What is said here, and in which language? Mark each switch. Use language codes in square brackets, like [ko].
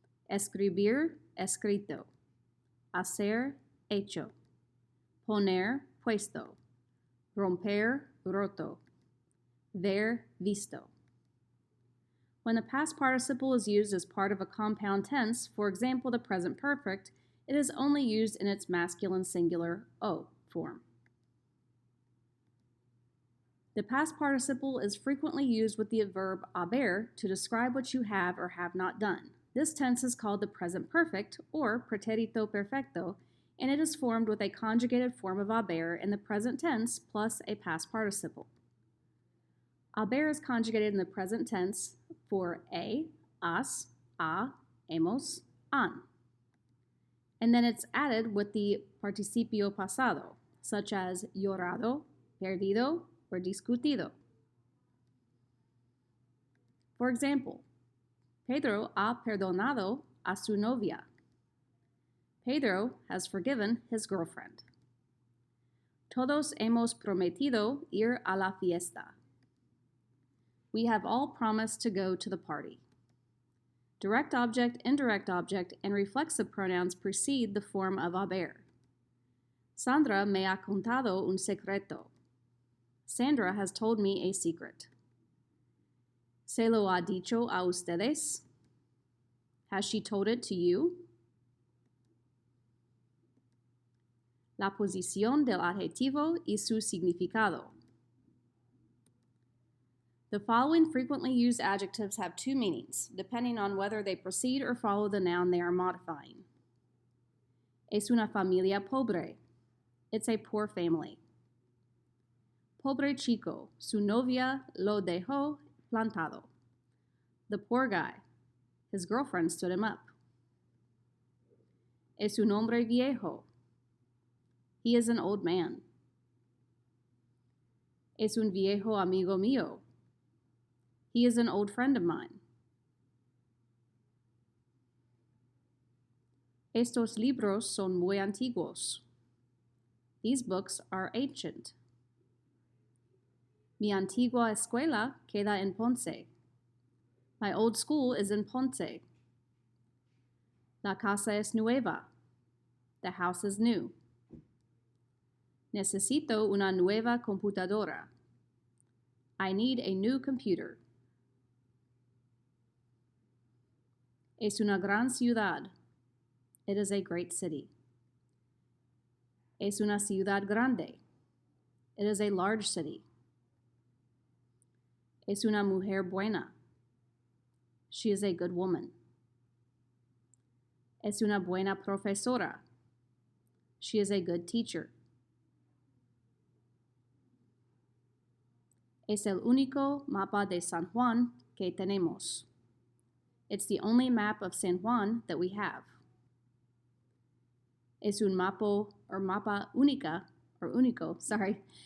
[es] escribir, escrito, hacer, hecho, poner, puesto, romper, roto, ver, visto. [en] When the past participle is used as part of a compound tense, for example, the present perfect, it is only used in its masculine singular o form. The past participle is frequently used with the verb haber to describe what you have or have not done. This tense is called the present perfect, or pretérito perfecto, and it is formed with a conjugated form of haber in the present tense plus a past participle. Haber is conjugated in the present tense for has, hemos, han. And then it's added with the participio pasado, such as llorado, perdido, or discutido. For example, [es] Pedro ha perdonado a su novia. [en] Pedro has forgiven his girlfriend. [es] Todos hemos prometido ir a la fiesta. [en] We have all promised to go to the party. Direct object, indirect object, and reflexive pronouns precede the form of haber. [es] Sandra me ha contado un secreto. [en] Sandra has told me a secret. [es] ¿Se lo ha dicho a ustedes? [en] Has she told it to you? [es] La posición del adjetivo y su significado. [en] The following frequently used adjectives have two meanings, depending on whether they precede or follow the noun they are modifying. [es] Es una familia pobre. [en] It's a poor family. [es] Pobre chico, su novia lo dejó plantado. [en] The poor guy, his girlfriend stood him up. [es] Es un hombre viejo. [en] He is an old man. [es] Es un viejo amigo mío. [en] He is an old friend of mine. [es] Estos libros son muy antiguos. [en] These books are ancient. [es] Mi antigua escuela queda en Ponce. [en] My old school is in Ponce. [es] La casa es nueva. [en] The house is new. [es] Necesito una nueva computadora. [en] I need a new computer. [es] Es una gran ciudad. [en] It is a great city. [es] Es una ciudad grande. [en] It is a large city. [es] Es una mujer buena. [en] She is a good woman. [es] Es una buena profesora. [en] She is a good teacher. [es] Es el único mapa de San Juan que tenemos. [en] It's the only map of San Juan that we have. [es] Es un mapa única, or único, sorry.